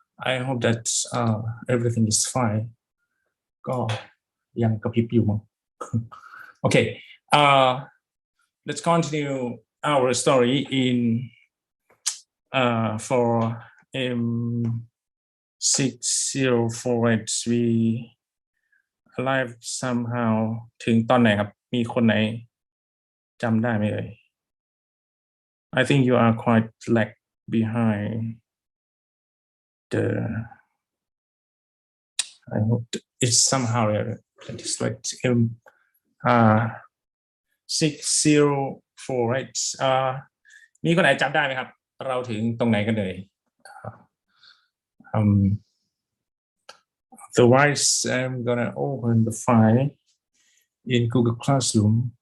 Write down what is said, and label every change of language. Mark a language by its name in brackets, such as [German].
[English] I hope that everything is fine. [Thai] ก็ยังกระพริบอยู่มั้ง Okay. [English] Let's continue our story in for M604. We alive somehow [Thai] ถึงตอนไหนครับมีคนไหนจำได้ไหมเอ่ย [English] I think you are quite lag behind the I hope it's somehow it's like M604 right [Thai] มีคนไหนจำได้ไหมครับเราถึงตรงไหนกันเลย [English] Otherwise I'm gonna open the file in Google Classroom.